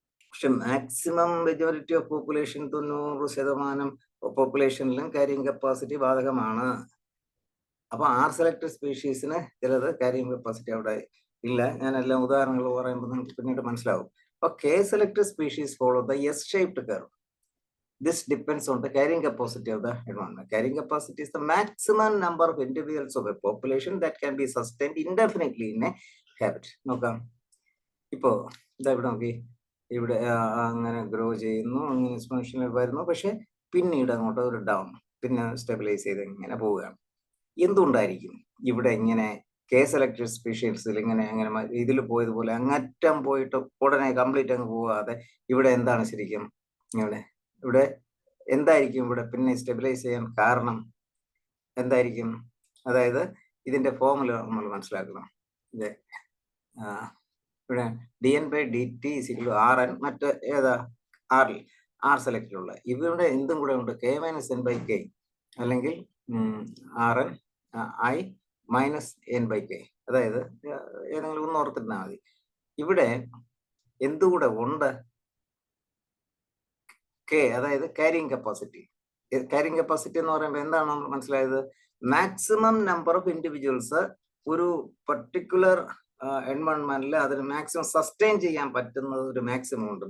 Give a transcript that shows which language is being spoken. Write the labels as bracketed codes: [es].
[ml] പക്ഷെ maximum majority of population 90% പോപ്പുലേഷനിലും carrying capacity ബാധകമാണ്. അപ്പൊ ആർ സെലക്ടഡ് സ്പീഷീസിന് ചിലത് ക്യാരിയിങ് കപ്പാസിറ്റി അവിടെ ഇല്ല. ഞാൻ എല്ലാം ഉദാഹരണങ്ങൾ പറയുമ്പോൾ നിങ്ങൾക്ക് പിന്നീട് മനസ്സിലാവും. അപ്പൊ [en] K selected species follow the S shaped curve. This depends on the carrying capacity of the environment. Carrying capacity is the maximum number of individuals of a population that can be sustained indefinitely in a habitat. [ml] നോക്കാം, ഇപ്പോ ഇതാ ഇവിടെ നോക്കി, ഇവിടെ അങ്ങനെ grow ചെയ്യുന്നു, അങ്ങനെ exponential വരുന്നു. പക്ഷെ പിന്നീട് അങ്ങോട്ട് ഒരു ഡൗൺ, പിന്നെ സ്റ്റെബിലൈസ് ചെയ്ത് ഇങ്ങനെ പോവുകയാണ്. എന്തുകൊണ്ടായിരിക്കും ഇവിടെ ഇങ്ങനെ കെ സെലക്ടഡ് സ്പീഷീസിൽ ഇങ്ങനെ ഇതിൽ പോയതുപോലെ അങ്ങറ്റം പോയിട്ട് ഉടനെ കംപ്ലീറ്റ് അങ്ങ് പോകാതെ ഇവിടെ എന്താണ് ശരിക്കും ഇവിടെ എന്തായിരിക്കും ഇവിടെ പിന്നെ സ്റ്റെബിലൈസ് ചെയ്യാൻ കാരണം എന്തായിരിക്കും? അതായത് ഇതിന്റെ ഫോമുല നമ്മൾ മനസ്സിലാക്കണം. ഇത് ഇവിടെ [en] dn by dt is equal to rn, [ml] മറ്റ് ഏതാ ആർ സെലക്ടഡുള്ള. ഇവിടെ എന്തും കൂടെ ഉണ്ട്, k - n by k, അല്ലെങ്കിൽ rn i - n by k. അതായത് ഏതെങ്കിലും ഒന്ന് ഓർത്തിരുന്നാൽ മതി. ഇവിടെ എന്തുകൂടെ ഉണ്ട്, കെ, അതായത് ക്യാരിയിങ് കപ്പാസിറ്റി. ക്യാരിയിങ് കപ്പാസിറ്റി എന്ന് പറയുമ്പോൾ എന്താണ് നമ്മൾ മനസ്സിലായത്? [en] maximum number of individuals [ml] ഒരു പർട്ടിക്കുലർ എൻവയോൺമെന്റിൽ അതിന് മാക്സിമം സസ്റ്റെയിൻ ചെയ്യാൻ പറ്റുന്നത് ഒരു മാക്സിമം ഉണ്ട്.